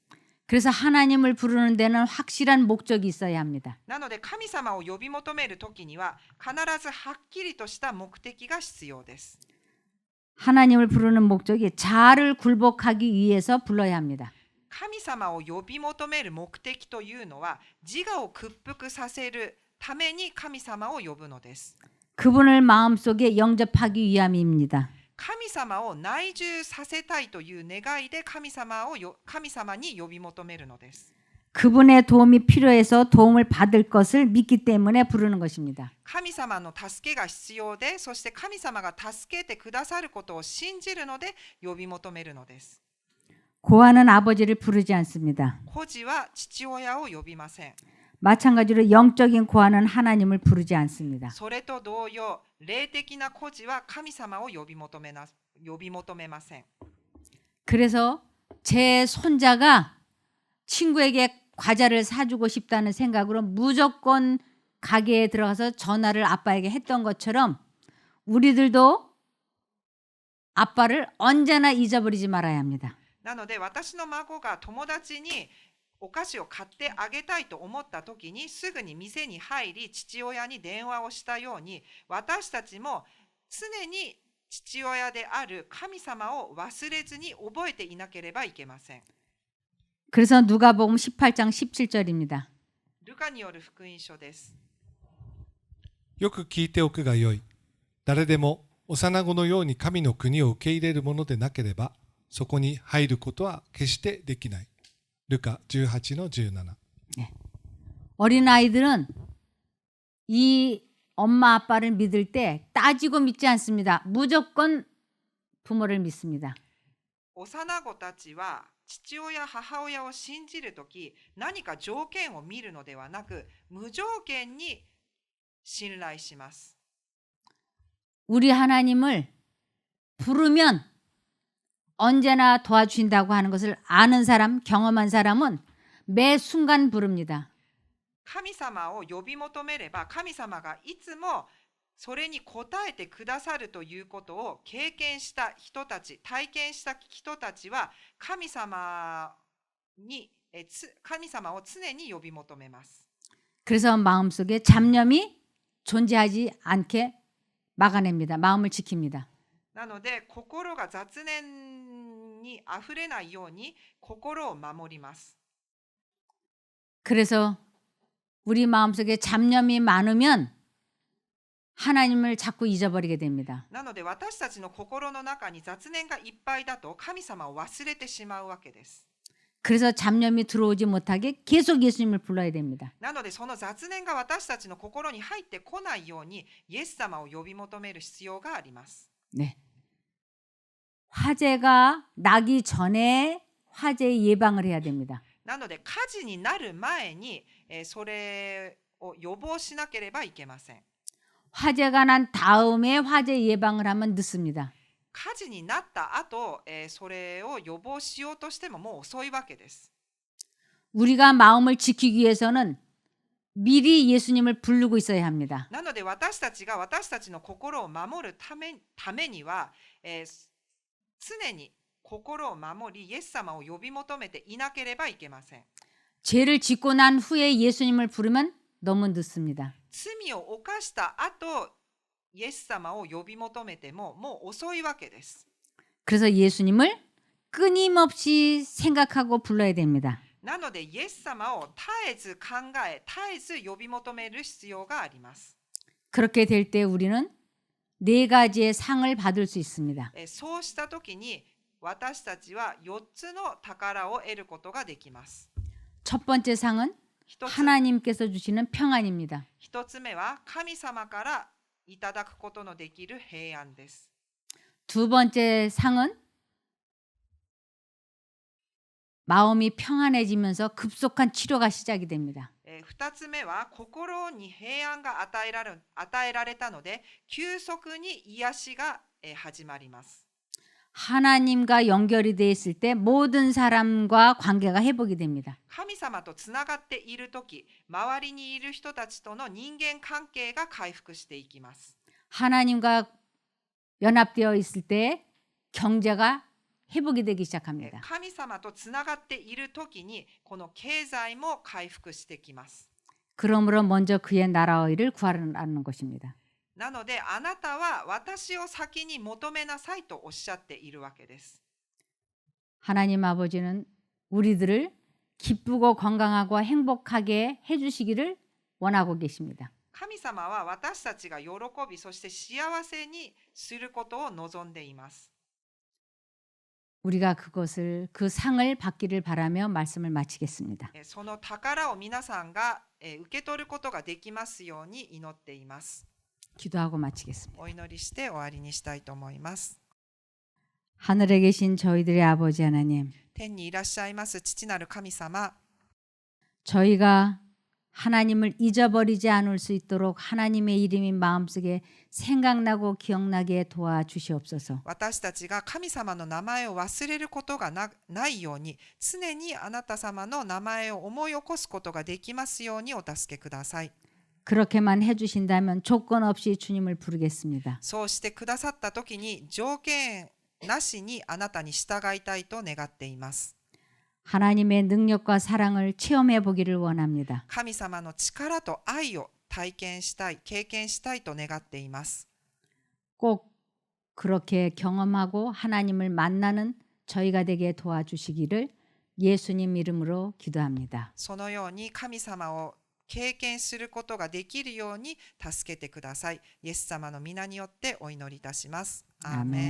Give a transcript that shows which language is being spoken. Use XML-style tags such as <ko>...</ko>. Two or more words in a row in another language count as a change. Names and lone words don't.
<ko>그래서 하나님을 부르는 데는 확실한 목적이 있어야 합니다.</ko> <ja>なので神様を呼び求めるときには、必ずはっきりとした目的が必要です。</ja> <ko>하나님을 부르는 목적이 자아를 굴복하기 위해서 불러야 합니다.</ko> <ja>神様を呼び求める目的というのは自我を屈服させるために神様を呼ぶのです。</ja> <ko>그분을 마음속에 영접하기 위함입니다.</ko> <ja>神様を内住させたいという願いで神様に呼び求めるのです。</ja> <ko>그분의 도움이 필요해서 도움을 받을 것을 믿기 때문에 부르는 것입니다.</ko> <ja>神様の助けが必要で、そして神様が助けてくださることを信じるので呼び求めるのです。</ja> <ko>고아는 아버지를 부르지 않습니다.</ko> <ja>孤児は父親を呼びません。</ja> <ko>마찬가지로 영적인 고아는 하나님을 부르지 않습니다.</ko> <ja>それと同様、霊的な孤児は神様を呼び求めません。</ja> <ko>그래서 제 손자가 친구에게 과자를 사주고 싶다는 생각으로 무조건 가게에 들어가서 전화를 아빠에게 했던 것처럼 우리들도 아빠를 언제나 잊어버리지 말아야 합니다.</ko> <ja>なので私の孫が友達にお菓子を買ってあげたいと思った時にすぐに店に入り父親に電話をしたように、私たちも常に父親である神様を忘れずに覚えていなければいけません。</ja> <ko>그래서 누가복음 18장 17절입니다.</ko> <ja>ルカによる福音書です。よく聞いておくがよい。誰でも幼子のように神の国を受け入れるものでなければ、そこに入ることは決してできない。ルカ 18-17。</ja> <ko>네. 어린아이들은 이 엄마 아빠를 믿을 때 따지고 믿지 않습니다. 무조건 부모를 믿습니다.</ko> <ja>幼子たちは父親母親を信じるとき、何か条件を見るのではなく、無条件に信頼します。</ja> <ko>우리 하나님을 부르면 언제나 도와주신다고 하는 것을 아는 사람, 경험한 사람은 매 순간 부릅니다.</ko> <ja>神様を呼び求めれば、神様がいつもそれに応えてくださるということを経験した人たち、体験した人たちは神様に神様を常に呼び求めます。</ja> <ko>그래서 마음속에 잡념이 존재하지 않게 막아냅니다. 마음을 지킵니다.</ko> <ja>なので心が雑念にあふれないように心を守ります。</ja> <ko>그래서 우리 마음속에 잡념이 많으면 하나님을 자꾸 잊어버리게 됩니다.</ko> <ja>なので私たちの心の中に雑念がいっぱいだと神様を忘れてしまうわけです。</ja> <ko>그래서 잡념이 들어오지 못하게 계속 예수님을 불러야 됩니다.</ko> <ja>なのでその雑念が私たちの心に入ってこないようにイエス様を呼び求める必要があります。</ja> <ko>네. 화재가 나기 전에 화재 예방을 해야 됩니다.</ko> <ja>なので火事になる前にそれを予防しなければいけません。</ja> <ko>화재가 난 다음에 화재 예방을 하면 늦습니다.</ko> <ja>火事になった後、それを予防しようとしてももう遅いわけです。</ja> <ko>우리가 마음을 지키기 위해서는 미리 예수님을 부르고 있어야 합니다.</ko> <ja>なので私たちが私たちの心を守るためには、常に心を守りイエス様を呼び求めていなければいけません。</ja> <ko>죄를 짓고 난 후에 예수님을 부르면 너무 늦습니다.</ko> <ja>罪を犯した後イエス様を呼び求めてももう遅いわけです。</ja> <ko>그래서 예수님을 끊임없이 생각하고 불러야 됩니다.</ko> <ja>なのでイエス様を絶えず考え絶えず呼び求める必要があります。</ja> <ko>그렇게 될 때 우리는 네 가지의 상을 받을 수 있습니다.</ko> <ja>そうした時に私たちは4つの宝を得ることができます。</ja> <ko>첫 번째 상은 하나님께서 주시는 평안입니다.</ko> <ja>一つ目は神様からいただくことのできる平安です。</ja> <ko>두 번째 상은 마음이 평안해지면서 급속한 치료가 시작이 됩니다.</ko> <ja>二つ目は心に平安が与えられたので急速に癒しが始まります。</ja> <ko>하나님과 연결이 되어 있을 때 모든 사람과 관계가 회복이 됩니다.</ko> <ja>神様とつながっているとき、周りにいる人たちとの人間関係が回復していきます。</ja> <ko>하나님과 연합되어 있을 때 경제가 회복이 되기 시작합니다.</ko> <ja>神様とつながっているときにこの経済も回復してきます。</ja> <ko>그러므로 먼저 그의 나라의 일을 구하라는 것입니다.</ko> <ja>なのであなたは私を先に求めなさいとおっしゃっているわけです。</ja> <ko>하나님 아버지는 우리들을 기쁘고 건강하고 행복하게 해주시기를 원하고 계십니다.</ko> <ja>神様は私たちが喜びそして幸せにすることを望んでいます。</ja> <ko>우리가 그 상을 받기를 바라며 말씀을 마치겠습니다.</ko> <ja>その宝を皆さんが受け取ることができますように祈っています。</ja> <ko>기도하고 마치겠습니다.</ko> <ja>お祈りして終わりにしたいと思います。</ja> <ko>하늘에 계신 저희들의 아버지 하나님,</ko> <ja>天にいらっしゃいます父なる神様、</ja> <ko>저희가 하나님을 잊어버리지 않을 수 있도록 하나님의 이름이 마음속에 생각나고 기억나게 도와주시옵소서.</ko> <ja>私たちが神様の名前を忘れることがないように、常にあなた様の名前を思い起こすことができますようにお助けください。</ja> <ko>그렇게만 해주신다면 조건 없이 주님을 부르겠습니다.</ko> <ja>そうしてくださったときに条件なしにあなたに従いたいと願っています。</ja> <ko>하나님의 능력과 사랑을 체험해 보기를 원합니다.</ko> <ja>神様の力と愛を体験したい、経験したいと願っています。</ja> <ko>꼭 그렇게 경험하고 하나님을 만나는 저희가 되게 도와주시기를 예수님 이름으로 기도합니다.</ko> <ja>そのように神様を経験することができるように助けてください。イエス様の皆によってお祈りいたします。アーメン。</ja>